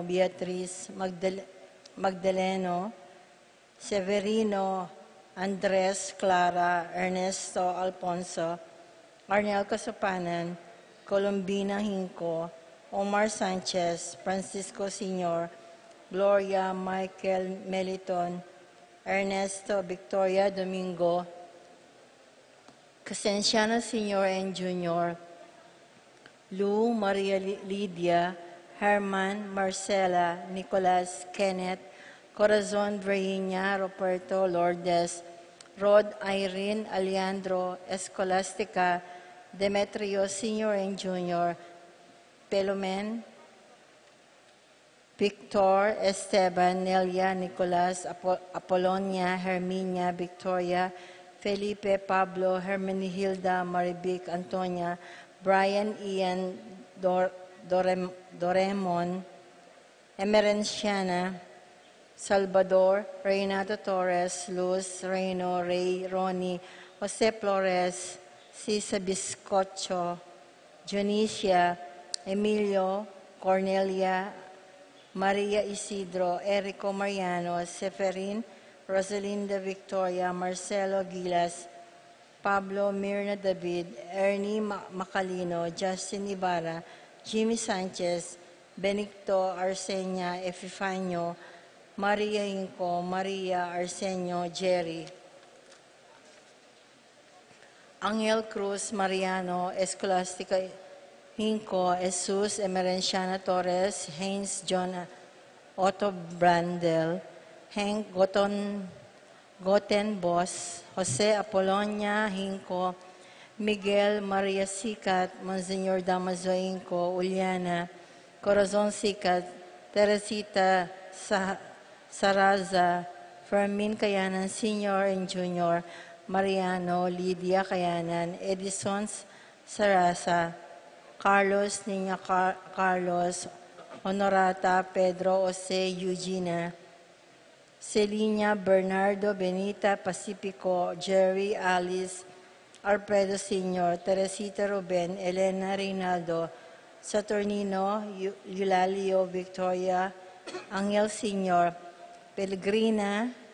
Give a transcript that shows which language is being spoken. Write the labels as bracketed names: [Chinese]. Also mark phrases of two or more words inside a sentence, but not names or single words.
[English] Beatriz, Magdaleno, Severino, Andres, Clara, Ernesto, Alfonso, Arnel Casapanan, Colombina Hinco, Omar Sanchez, Francisco Sr., Gloria, Michael Meliton, Ernesto, Victoria Domingo, Casenciano Sr. and Jr., Lou, Maria Lydia, Herman, Marcela, Nicolas, Kenneth, Corazon, Virginia, Roberto, Lourdes, Rod, Irene, Alejandro, Escolastica, Demetrio Sr. and Jr., Pelomen, Victor, Esteban, Nelia, Nicolas, Apolonia, Herminia, Victoria, Felipe, Pablo, Hermenihilda, Maribic, Antonia, Brian, Ian, Doremon, Emerenciana, Salvador, Renato Torres, Luz, Reino, Ray, Ronnie, Jose Flores, [Filipino] si Sabiscocho, [English] Dionisia, Emilio, Cornelia, Maria Isidro, Erico Mariano, Seferin, Rosalinda Victoria, Marcelo Gilas, Pablo Mirna David, Ernie Macalino, Justin Ibarra, Jimmy Sanchez, Benito Arsenio Epifanio, Maria Inco, Maria Arsenio Jerry, Angel Cruz Mariano, Escolastica Hinco, Jesus Emerenciana Torres, Haynes John Otto Brandel, Hank Gotenbos, Jose Apolonia Hinco, Miguel Maria Sicat, Monsignor Damaso Hinco, Uliana, Corazon Sicat, Teresita Saraza, Fermin Kayanan Sr. and Jr., Mariano, Lydia Kayanan, Edison Sarasa, Carlos Niña Carlos, Honorata, Pedro Jose Eugenia, Celina Bernardo Benita Pacifico, Jerry Alice, Alfredo Sr., Teresita Ruben, Elena Reynaldo, Saturnino, Eulalio Victoria, Angel Sr., Pellegrina,